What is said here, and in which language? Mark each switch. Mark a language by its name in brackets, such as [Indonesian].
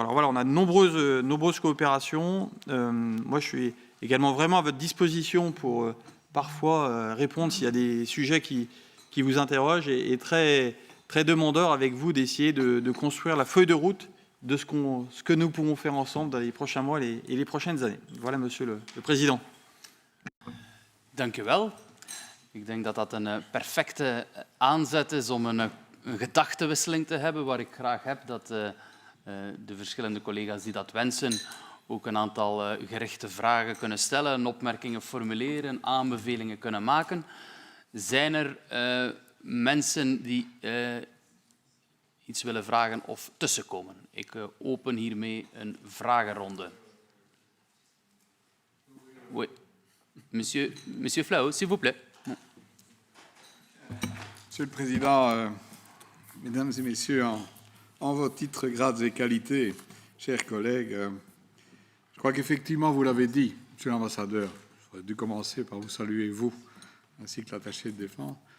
[French] Alors voilà, on a de nombreuses coopérations. Moi, je suis également vraiment à votre disposition pour parfois répondre s'il y a des sujets qui vous interrogent et très, très demandeur avec vous d'essayer de construire la feuille de route de ce que nous pouvons faire ensemble dans les prochains mois et les prochaines années. Voilà, Monsieur le Président. [Dutch] Dank u wel. Ik denk dat dat een perfecte aanzet is om een gedachtenwisseling te hebben, waar ik graag heb dat de verschillende collega's die dat wensen ook een aantal gerichte vragen kunnen stellen, opmerkingen formuleren, aanbevelingen kunnen maken. Zijn er mensen die iets willen vragen of tussenkomen? Ik open hiermee een vragenronde. [French] Oui. Monsieur Flao, s'il vous plaît. Monsieur le Président, Mesdames et Messieurs, en vos titres, grades et qualités, chers collègues, je crois qu'effectivement, vous l'avez dit, Monsieur l'Ambassadeur, j'aurais dû commencer par vous saluer, vous, ainsi que l'attaché de défense.